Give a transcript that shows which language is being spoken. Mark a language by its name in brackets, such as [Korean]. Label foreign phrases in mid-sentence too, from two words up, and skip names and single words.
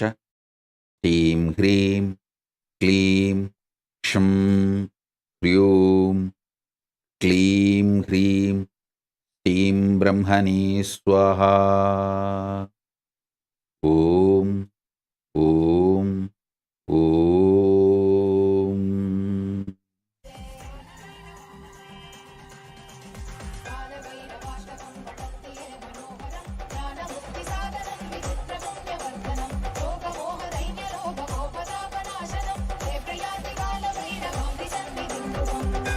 [Sanskrit] శ్రీం హ్రీం క్లీం క్షం హ్రీం క్లీం హ్రీం శ్రీం బ్రహ్మణే స్వాహా. ఓం ఓం ఓం. कालभैरवाष्टकं पठन्ति ये मनोहरं ज्ञानमुक्तिसाधनं विचित्रपुण्यवर्धनं योगमोहदैन्यलोभगोपतापनाशनं हे प्रयाति कालभैरवाङ्घ्रिसन्निधिं ध्रुवम्